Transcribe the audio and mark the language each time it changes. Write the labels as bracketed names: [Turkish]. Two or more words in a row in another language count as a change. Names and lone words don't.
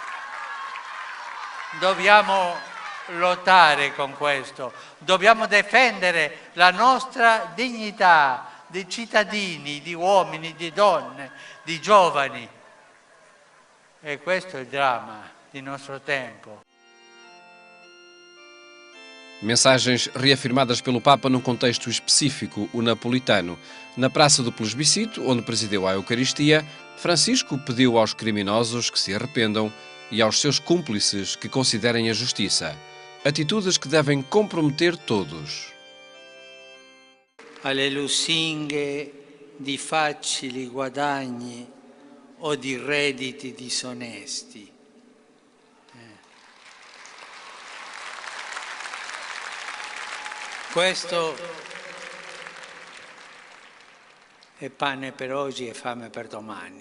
[Italian] Dobbiamo lottare con questo, dobbiamo difendere la nostra dignità di cittadini, di uomini, di donne, di giovani. E questo è il dramma del nostro tempo. [Portuguese] Mensagens reafirmadas pelo Papa num contexto específico, o napolitano. Na Praça do Plebiscito, onde presidiu a Eucaristia, Francisco pediu aos criminosos que se arrependam e aos seus cúmplices que considerem a justiça. Atitudes que devem comprometer todos. [Italian] Alle lusinghe di facili guadagni o di redditi disonesti. Questo è pane per oggi e fame per domani.